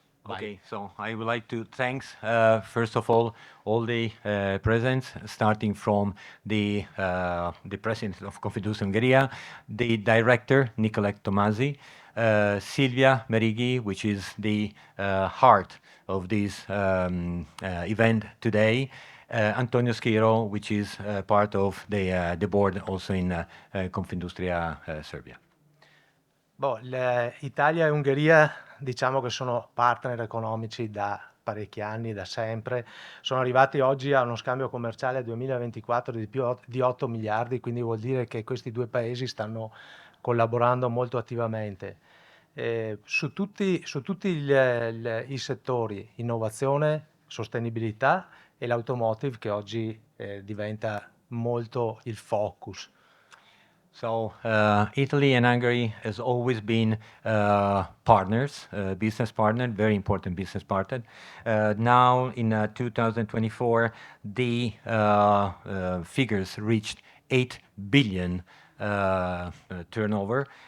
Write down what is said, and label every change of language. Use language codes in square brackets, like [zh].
[en] Okay, so I would like to thank, first of all the presents, starting from the president of Confindustria Ungheria, the director, Nicole Tomasi, Silvia Merighi, which is the heart of this event today, Antonio Schiro, which is part of the board also in Confindustria Serbia. [it] Italia e Ungheria diciamo che sono partner economici da parecchi anni, da sempre. Sono arrivati oggi a uno scambio commerciale 2024 di più di 8 miliardi, quindi vuol dire che questi due paesi stanno collaborando molto attivamente. Su tutti i settori, innovazione, sostenibilità e l'automotive che oggi diventa molto il focus. [en] So Italy and Hungary has always been partners, business partner, very important business partner. Now in 2024, the figures reached 8 billion turnover.